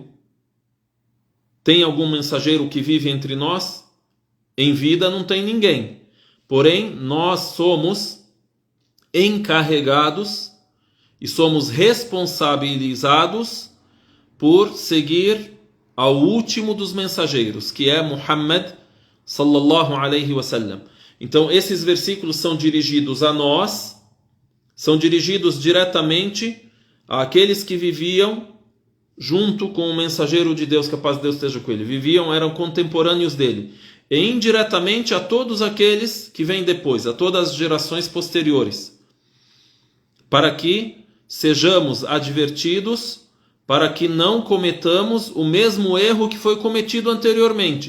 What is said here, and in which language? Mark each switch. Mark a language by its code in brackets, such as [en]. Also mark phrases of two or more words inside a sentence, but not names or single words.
[pt] Tem algum mensageiro que vive entre nós? Em vida não tem ninguém. Porém, nós somos encarregados e somos responsabilizados por seguir ao último dos mensageiros, que é Muhammad [ar] صلى الله عليه وسلم. [pt] Então, esses versículos são dirigidos a nós, são dirigidos diretamente àqueles que viviam junto com o mensageiro de Deus, que a paz de Deus esteja com ele. Eram contemporâneos dele. e indiretamente a todos aqueles que vêm depois, a todas as gerações posteriores, para que sejamos advertidos, para que não cometamos o mesmo erro que foi cometido anteriormente.